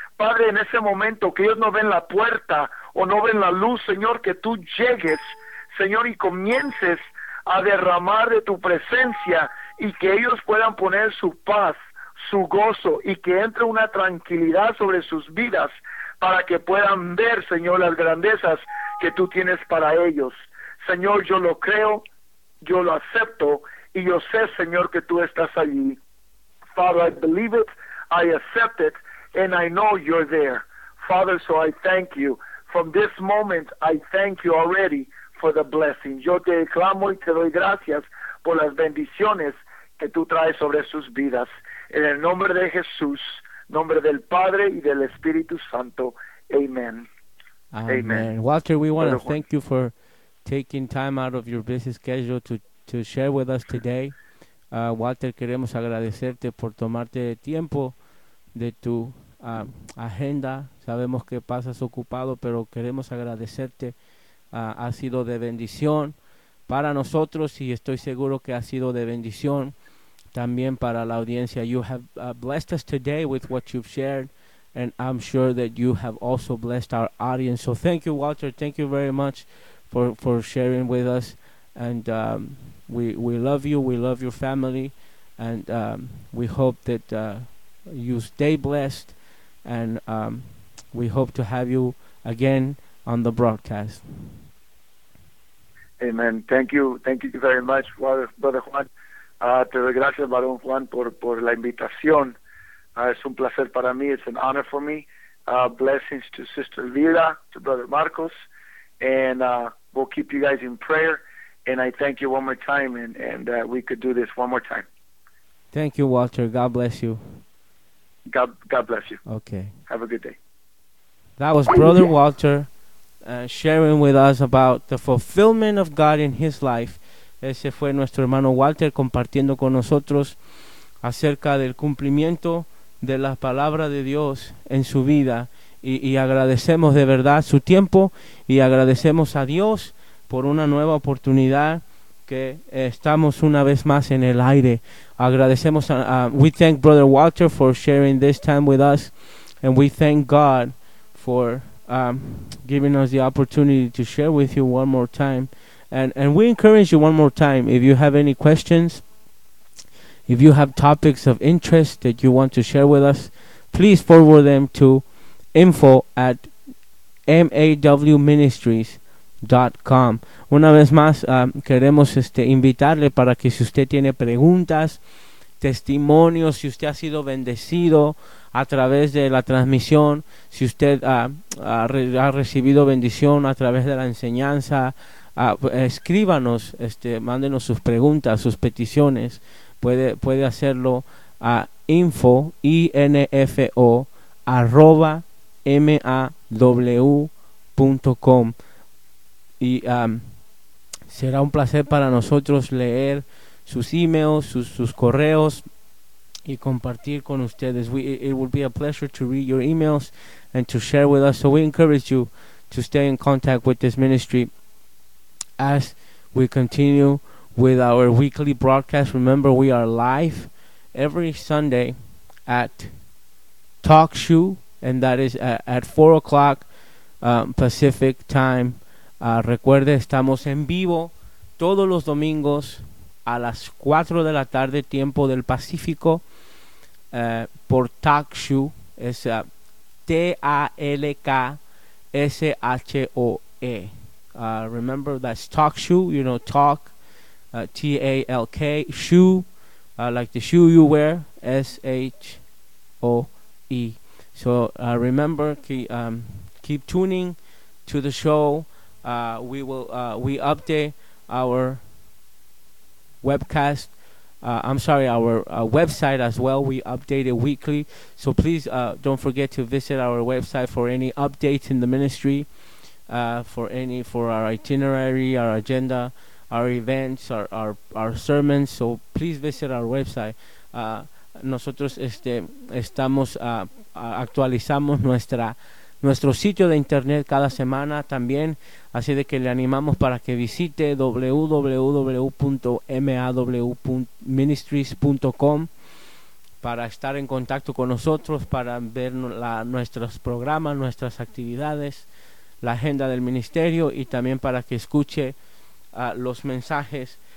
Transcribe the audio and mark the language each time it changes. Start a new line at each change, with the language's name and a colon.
Spanish: Padre, en ese momento que ellos no ven la puerta o no ven la luz, Señor, que tú llegues, Señor, y comiences a derramar de tu presencia, y que ellos puedan poner su paz, su gozo, y que entre una tranquilidad sobre sus vidas, para que puedan ver, Señor, las grandezas que tú tienes para ellos. Señor, yo lo creo, yo lo acepto, y yo sé, Señor, que tú estás allí.
English: Father, I believe it, I accept it, and I know you're there. Father, so I thank you. From this moment, I thank you already for the blessing.
Spanish: Yo te clamo y te doy gracias por las bendiciones que tú traes sobre sus vidas. En el nombre de Jesús, nombre del Padre y del Espíritu Santo. Amen. Amen. Amen.
English: Walter, we want to thank you for taking time out of your busy schedule to share with us today.
Spanish: Walter, queremos agradecerte por tomarte tiempo de tu agenda. Sabemos que pasas ocupado, pero queremos agradecerte. Ha sido de bendición para nosotros, y estoy seguro que ha sido de bendición también para la audiencia.
English: You have blessed us today with what you've shared, and I'm sure that you have also blessed our audience. So thank you, Walter. Thank you very much for sharing with us. And we love you. We love your family. And we hope that you stay blessed. And we hope to have you again on the broadcast. Amen. Thank you. Thank you very much, Brother Juan.
Spanish: Te doy gracias, Barón Juan, por la invitación. Es un placer para mí.
English: It's an honor for me. Blessings to Sister Lila, to Brother Marcos. And we'll keep you guys in prayer. And I thank you one more time. And we could do this one more time. Thank you, Walter. God bless you. God bless you. Okay. Have a good day. That was Brother Walter sharing with us about the fulfillment of God in his life.
Spanish: Ese fue nuestro hermano Walter compartiendo con nosotros acerca del cumplimiento de la palabra de Dios en su vida. Y agradecemos de verdad su tiempo, y agradecemos a Dios por una nueva oportunidad que estamos una vez más en el aire. Agradecemos a
English: we thank Brother Walter for sharing this time with us, and we thank God for giving us the opportunity to share with you one more time. And we encourage you one more time, if you have any questions, if you have topics of interest that you want to share with us, please forward them to info@mawministries.com.
Spanish: Una vez más, queremos invitarle para que, si usted tiene preguntas, testimonios, si usted ha sido bendecido a través de la transmisión, si usted ha recibido bendición a través de la enseñanza, escríbanos, mándenos sus preguntas, sus peticiones. Puede hacerlo a info@maw.com, y será un placer para nosotros leer sus emails, sus correos, y compartir con ustedes.
English: It would be a pleasure to read your emails and to share with us. So we encourage you to stay in contact with this ministry as we continue with our weekly broadcast. Remember, we are live every Sunday at Talk Shoe, and that is at 4 o'clock Pacific time.
Spanish: Recuerde, estamos en vivo todos los domingos a las 4 de la tarde, tiempo del Pacífico, por Talk Shoe. Es TALKSHOE.
English: Remember, that's Talk Shoe, you know, Talk, TALK, Shoe, like the shoe you wear, SHOE. So remember, keep tuning to the show. We update our webcast. Our website as well. We update it weekly. So please don't forget to visit our website for any updates in the ministry, for our itinerary, our agenda, our events, our sermons. So please visit our website.
Spanish: Nosotros estamos actualizamos nuestro sitio de internet cada semana también, así de que le animamos para que visite www.maw.ministries.com para estar en contacto con nosotros, para ver nuestros programas, nuestras actividades, la agenda del ministerio, y también para que escuche los mensajes.